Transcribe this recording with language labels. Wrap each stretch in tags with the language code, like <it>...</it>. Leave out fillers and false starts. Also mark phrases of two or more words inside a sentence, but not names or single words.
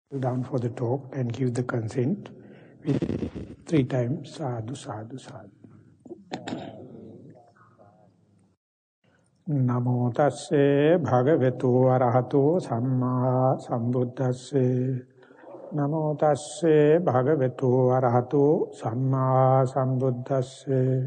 <en>Down for the talk and give the consent with 3 times</en> <pi>sadhu sadhu sadhu. Namo tasse bhagavato arahato samma sambuddhasse. Namo tasse bhagavato arahato samma sambuddhasse.</pi>